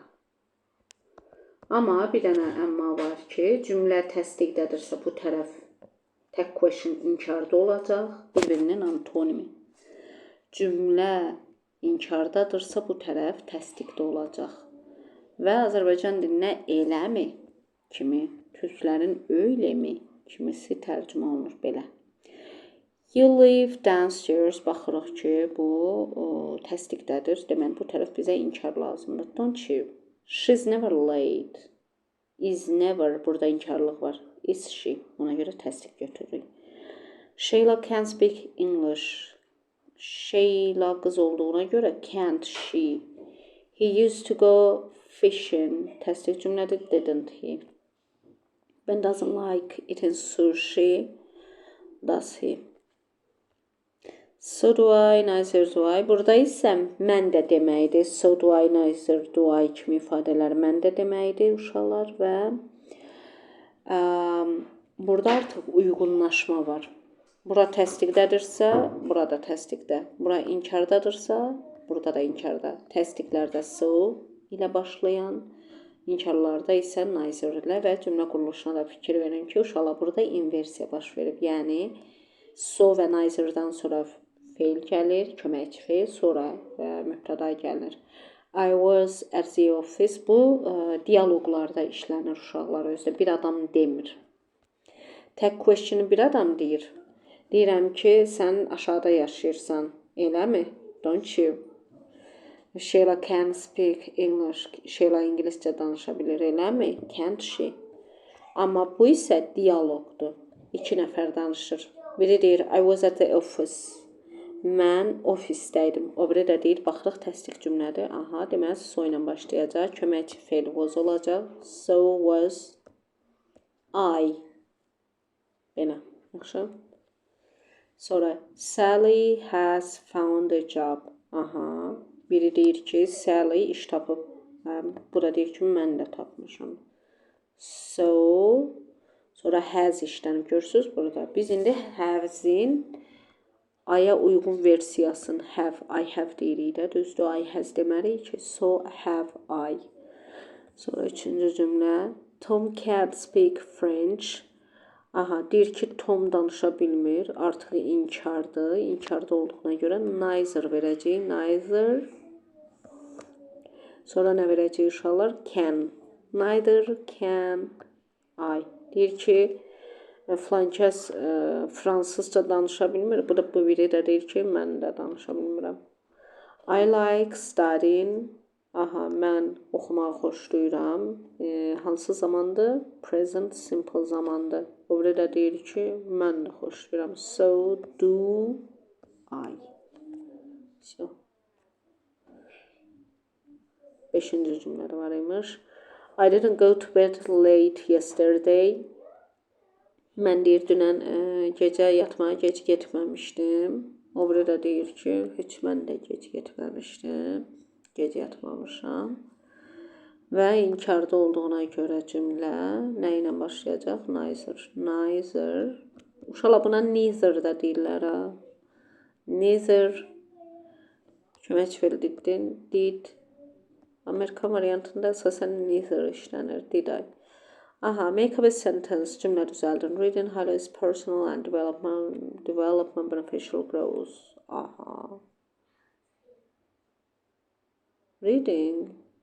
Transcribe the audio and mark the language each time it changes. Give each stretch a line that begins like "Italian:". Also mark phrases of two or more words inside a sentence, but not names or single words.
Azerbaijani: Amma bir dənə əmma var ki, cümlə təsdiqdədirsə bu tərəf
English: tag question
Azerbaijani: inkarda olacaq, bir-birinin antonimi. Cümlə inkardadırsa bu tərəf təsdiqdə olacaq. Və Azərbaycan dilinə eləmi kimi, türklərin öyləmi kimisi tərcümə olunur belə.
English: You live downstairs,
Azerbaijani: baxırıq ki, bu təsdiqdədir. Deməli, bu tərəf bizə inkar lazımdır.
English: Don't you? She's never late. Is never,
Azerbaijani: burada inkarlıq var.
English: Is she?
Azerbaijani: Ona görə təsdiq götürürük.
English: Sheila can't speak English.
Azerbaijani: Sheila qız olduğuna görə
English: can't she. He used to go fishing.
Azerbaijani: Təsdiq cümlədir,
English: didn't he? Ben doesn't like eating sushi. Does he? So do I, neither do I.
Azerbaijani: Burada isə mən də deməkdir.
English: So do I, neither do I
Azerbaijani: kimi ifadələr mən də deməkdir uşaqlar və burada artıq uyğunlaşma var. Bura təsdiqdədirsə, burada təsdiqdə. Bura inkardadırsa, burada da inkarda. Təsdiqlərdə so ilə başlayan, inkarlarda isə neither ilə və cümlə quruluşuna da fikir verin ki, uşaqlar burada inversiya baş verib. Yəni, so və neither'dan sonra fe'l gəlir, köməkçi fe'l, sonra mübtəda gəlir.
English: I was at the office.
Azerbaijani: Bu dialoqlarda işlənir uşaqlar özdə. Bir adam demir.
English: Tag question'ı
Azerbaijani: bir adam deyir. Deyirəm ki, sən aşağıda yaşayırsan. Eləmi?
English: Don't you? Sheila can speak English.
Azerbaijani: Sheila ingiliscə danışa bilir. Eləmi?
English: Can't she?
Azerbaijani: Amma bu isə dialoqdur. İki nəfər danışır. Biri deyir,
English: I was at the office.
Azerbaijani: Mən ofisdəydim. O biri də deyir, baxırıq təsdiq cümlədir. Aha, deməli, so ilə başlayacaq. Köməkçi fe'l was olacaq.
English: So was I.
Azerbaijani: Belə, yaxşı. Sonra,
English: Sally has found a job.
Azerbaijani: Aha, biri deyir ki, Sally iş tapıb. Bu da deyir ki, mən də tapmışam. So, sonra has işlənib. Görürsünüz burada. Biz indi have'in I-ya uyğun versiyasını
English: I have
Azerbaijani: deyirik də, düzdür,
English: I has
Azerbaijani: demərik ki,
English: so have I.
Azerbaijani: Sonra üçüncü cümlə,
English: Tom can't speak French.
Azerbaijani: Aha, deyir ki, Tom danışa bilmir, artıq inkardır, inkarda olduğuna görə neither verəcək, neither. Sonra nə verəcək uşaqlar?
English: Can. Neither can I.
Azerbaijani: Deyir ki, filan kəs fransızca danışa bilmir. Bu da bu biri də deyir ki, mən də danışa bilmirəm.
English: I like studying.
Azerbaijani: Aha, mən oxumağı xoşlayıram. Hansı zamandır?
English: Present simple
Azerbaijani: zamandır. Bu biri də deyir ki, mən də xoşlayıram.
English: So do I. So.
Azerbaijani: Beşinci cümlədə var imiş.
English: I didn't go to bed late yesterday.
Azerbaijani: Mən deyir, dünən gecə yatmağa gec getməmişdim. O biri də deyir ki, heç mən də gec getməmişdim. Gec yatmamışam. Və inkarda olduğuna görə cümlə nə ilə başlayacaq?
English: Neither. Neither.
Azerbaijani: Uşaqlar buna neither də deyirlər. Neither. Kömək fe'l did. Amerikan variantında əsasən neither işlənir.
English: Did I? Aha, make up a sentence,
Azerbaijani: cümlə düzəldin.
English: Reading highlights personal and development beneficial growth. Aha. Reading.